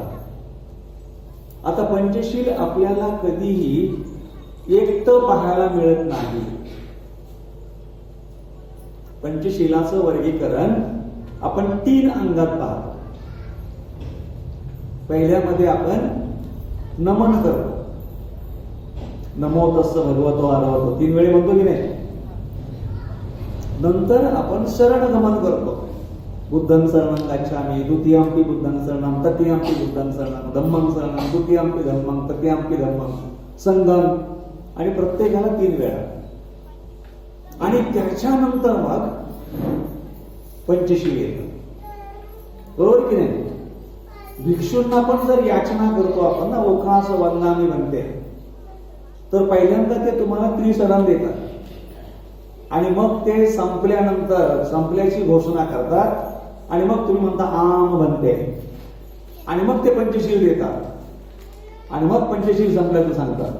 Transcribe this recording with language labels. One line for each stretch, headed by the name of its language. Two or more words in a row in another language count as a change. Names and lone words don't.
Marathi: आता पंचशील आपल्याला कधीही एकटं पाहायला मिळत नाही. पंचशीलाचं वर्गीकरण आपण 3 अंगात पाहतो. पहिल्यामध्ये आपण नमन करतो,
Pali: नमो तस्स भगवतो आरवतो,
Marathi: 3 वेळी म्हणतो की नाही. नंतर आपण शरणगमन करतो,
Pali: बुद्धं शरणं गच्छामि, द्वितीयंपि बुद्धं शरणं, तृतीयंपि बुद्धं शरणं, धम्मं शरणं, द्वितीयंपि धम्मं, तृतीयंपि धम्मं, संघम.
Marathi: आणि प्रत्येकाला 3 वेळा. आणि त्याच्यानंतर मग पंचशील येतं. बरोबर की नाही? भिक्षूंना पण जर याचना करतो आपण ना,
Pali: ओखास वंदामी
Marathi: म्हणते, तर पहिल्यांदा ते तुम्हाला त्रिशरण देतात आणि मग ते संपल्यानंतर संपल्याची घोषणा करतात आणि मग तुम्ही म्हणता
Pali: आम बनते
Marathi: आणि मग ते पंचशील देतात आणि मग पंचशील संपल्याचं सांगतात.